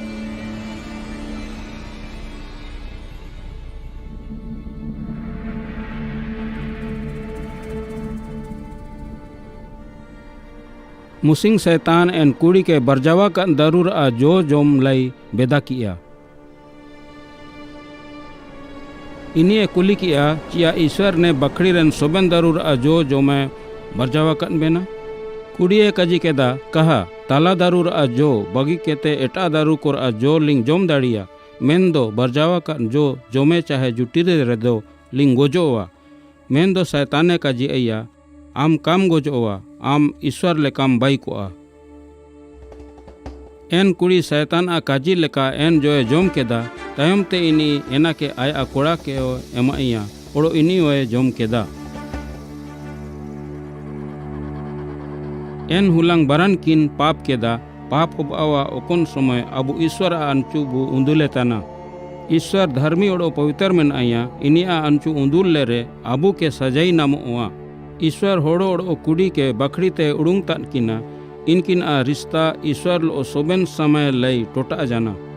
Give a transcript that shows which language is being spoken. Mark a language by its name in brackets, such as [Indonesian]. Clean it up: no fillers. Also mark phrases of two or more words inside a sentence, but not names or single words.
[Santali] मुसिंग शैतान एन कुड़ी के बरजावा का दारूर आ जो जोम लाई बेदा किया। इनिए कुली किया चिया ईश्वर ने बखड़ी रेन सोबेन दारूर आ जो मैं बरजावा कन बेना। कुड़िए कजी केदा कहा ताला दारूर आ जो बगी केते एटा दारू कोर आ जो लिंग जोम दाड़िया मेन दो बरजावा कन जो में चाहे जुटी रे दो लिंग गोजोवा। मेन दो शैताने काजी अया आम काम गोजोवा आम ईश्वर ले काम बाई कोआ। एन कुड़ी शैतान आ काजी लेका एन जोए जोम केदा तायम ते इनी एना के आया कोड़ा के एमाइया ओड़ो इनी ओए जोम केदा। एन हुलांग बरन किन पाप केदा पाप उबावा ओकोन समय अबु ईश्वर आ अंचु बु उंदुले तना। ईश्वर धर्मी ओड़ो पवित्र में आया इनी आ अंचु उंदुल ले रे अबु के सजाई नामोआ। ईश्वर होड़ो ओड़ो कुड़ी के बखड़ी ते उड़ुंग तन किना इनकिन आ रिश्ता ईश्वर लो सोबेन समय लई टोटा जाना।